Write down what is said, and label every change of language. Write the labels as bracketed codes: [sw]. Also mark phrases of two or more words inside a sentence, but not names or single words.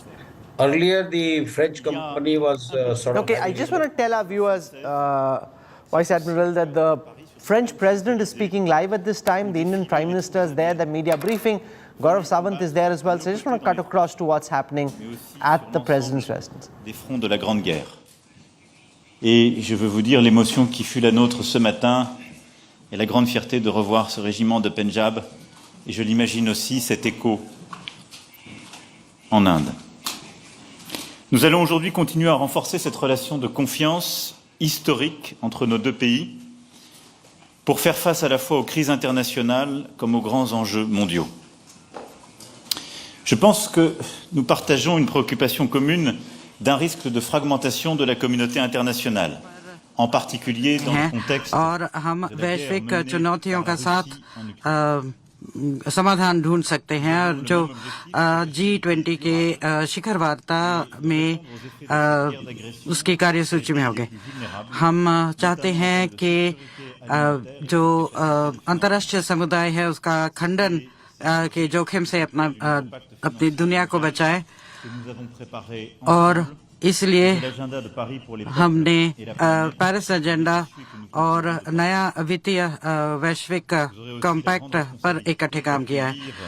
[en] Earlier, the French company was Okay, I just want to tell our viewers, Vice Admiral, that the French president is speaking live at this time. The Indian Prime Minister is there, the media briefing. Gaurav Sawant is there as well. So I just want to cut across to what's happening at the president's residence. [fr] Des fronts de la Grande Guerre. Et je veux vous dire l'émotion qui fut la nôtre ce matin et la grande fierté de revoir ce régiment de Pendjab. Et je l'imagine aussi cet écho en Inde. Nous allons aujourd'hui continuer à renforcer cette relation de confiance historique entre nos deux pays pour faire face à la fois aux crises internationales comme aux grands enjeux mondiaux. Je pense que nous partageons une préoccupation commune d'un risque de fragmentation de la communauté internationale, en particulier dans le contexte [hi] और हम वैश्विक चुनौतियों का साथ समाधान ढूंढ सकते हैं और जो G20 के शिखर वार्ता में उसकी कार्यसूची में होंगे। हम चाहते हैं कि जो अंतर्राष्ट्रीय समुदाय है उसका खंडन के जोखिम से अपनी दुनिया को बचाए और इसलिए हमने पेरिस एजेंडा और नया वित्तीय वैश्विक कॉम्पैक्ट पर इकट्ठे काम किया है।